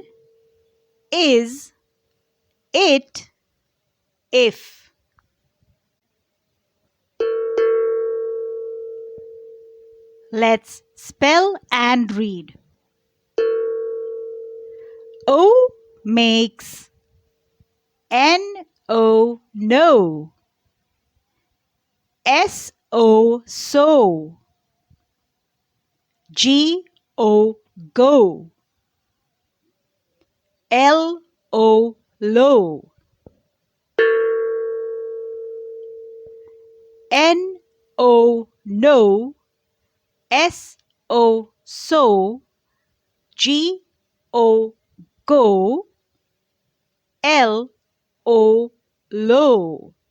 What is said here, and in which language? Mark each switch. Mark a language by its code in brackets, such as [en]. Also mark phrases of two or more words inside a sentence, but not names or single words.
[en] Is. It. If. Let's spell and read. O makes N-O, no. S-O, so. G-O, go. L-O, low. N-O, no. S-O, so. G-O, go. L-O, low.